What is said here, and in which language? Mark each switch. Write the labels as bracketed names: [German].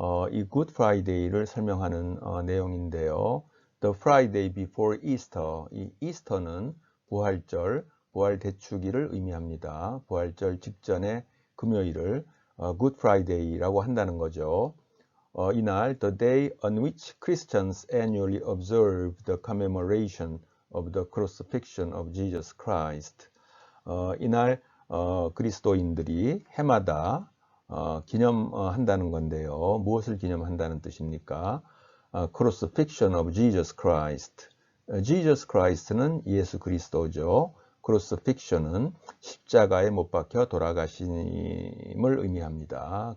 [Korean] 이 굿 프라이데이를 설명하는 내용인데요. [English] The Friday before Easter, [Korean] 이 이스터는 부활절, 부활대축일을 의미합니다. 부활절 직전에 금요일을 Good Friday라고 한다는 거죠. 이날 [English] the day on which Christians annually observe the commemoration of the crucifixion of Jesus Christ. [Korean] 이날 그리스도인들이 해마다 기념한다는 건데요. 무엇을 기념한다는 뜻입니까? [English] Crucifixion of Jesus Christ. [Korean] Jesus Christ는 예수 그리스도죠. Crucifixion은 십자가에 못 박혀 돌아가심을 의미합니다.